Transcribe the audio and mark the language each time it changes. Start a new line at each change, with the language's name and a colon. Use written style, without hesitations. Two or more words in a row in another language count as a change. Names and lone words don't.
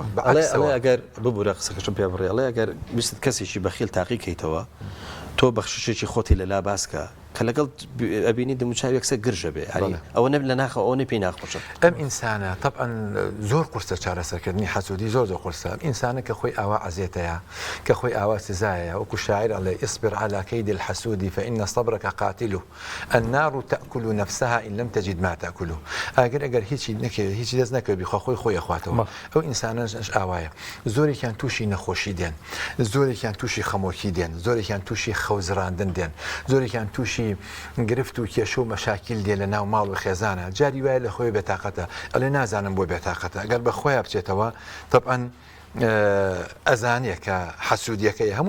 Central Kurdish: ئەگەر ببوورە قسەکەشم پێ بڕێڵێ ئەگەر ویست کەسێکی بەخیل تاقیکەیتەوە تۆ بەخششێکی خۆتی لەلا باسکە کە لەگەڵ ئەبینی دموچاوێکسە گرژە بێ ئەوە نەب لە ناخە ئەوە پێی ناخۆشە ئەم ئینسانە طبعا زۆر قورسە چارەسەرکردنی حەسوودی زۆر قورسە ئینسانە کە خۆی ئاوا عەزیێتەیە کە خۆی ئاوا سزایە وەکو شاعر ئەڵێ
Arabic: اصبر على كيد الحسود فإن صبرك قاتله النار تأكل نفسها إن لم تجد ما تأكله
Central Kurdish: ئەگەر هیچی دەست نەکەوێت خۆی خۆاتەوە ئەو ئینسانەش ئاوایە زۆرێکیان تووشی نەخۆشی دێن زۆرێکیان تووشی خەمۆکی دێن زۆرێکیان تووشی خەوزراندن دێن زۆرێکیان تووشی گرفت و کێشە و مەشاکیل دێ لە ناو ماڵ و خێزانە جاری وایە لە خۆی بێتاقەتە ئەڵێ نازانم بۆ بێتاقەتە ئەگەر بە خۆیان بچێتەوە طبعا ئەزانێکە حەسوودیەکەی هەموو